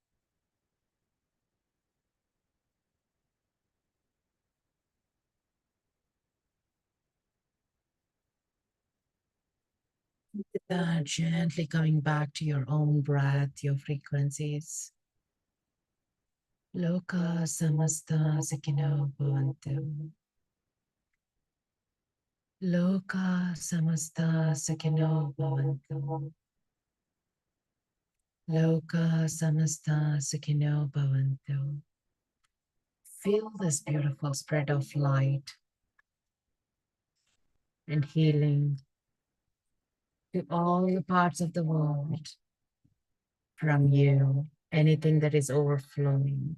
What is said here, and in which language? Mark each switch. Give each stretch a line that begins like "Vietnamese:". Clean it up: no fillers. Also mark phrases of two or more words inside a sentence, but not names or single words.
English: Gently coming back to your own breath, your frequencies.
Sanskrit: Loka samasta sakino bhavantu. Loka samasta sakino bhavantu. Loka samasta sakino bhavantu.
English: Feel this beautiful spread of light and healing to all the parts of the world from you, anything that is overflowing.